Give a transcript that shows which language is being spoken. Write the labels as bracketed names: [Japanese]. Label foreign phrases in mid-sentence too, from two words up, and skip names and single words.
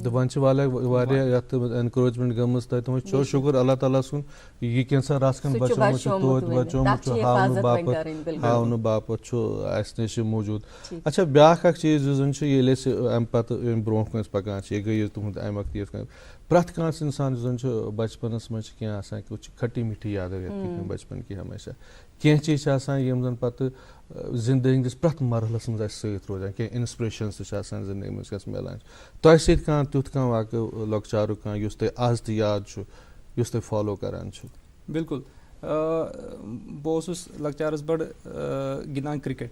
[Kashmiri] تہٕ وۄنۍ چھِ واریاہ یَتھ اٮ۪نکریجمنٹ گٔمٕژ تۄہہِ تُہُنٛد چھُ شُکُر اللہ تعالیٰ سُنٛد یہِ کینٛژھا رَژھ کھنٛڈ بچومُت چھُ توتہِ بچومُت چھُ ہاونہٕ باپتھ چھُ اَسہِ نِش موٗجوٗد. اچھا بیٛاکھ اکھ چیٖز یُس زَن چھُ ییٚلہِ أسۍ اَمہِ پتہٕ ییٚمہِ برونٛٹھ کُن أسۍ پَکان چھِ یہِ گٔیے تُہُنٛد اَمہِ وقتہٕ یِتھ کٔنۍ پرٛٮ۪تھ کانٛہہ اِنسان یُس زَن چھُ بَچپَنَس منٛز چھِ کینٛہہ آسان کہِ [Urdu] کھٹی میٹھی یادو [Kashmiri] یَتھ کٔنۍ [Urdu] بَچپَن کی [Kashmiri] ہمیشہ کینٛہہ چیٖز چھِ آسان یِم زَن پَتہٕ زِندگی ہِنٛدِس پرٛٮ۪تھ مَرحلَس منٛز اَسہِ سۭتۍ روزان کینٛہہ اِنسپریشَنٕز تہِ چھِ آسان زِندگی منٛز یۄس مِلان چھِ تۄہہِ سۭتۍ کانٛہہ تیُتھ کانٛہہ واقعہٕ لۄکچارُک کانٛہہ یُس تۄہہِ آز تہِ یاد چھُ یُس تُہۍ فالو کران چھُو؟ بِلکُل بہٕ اوسُس لۄکچارَس بَڑٕ گِنٛدان کِرکٹ.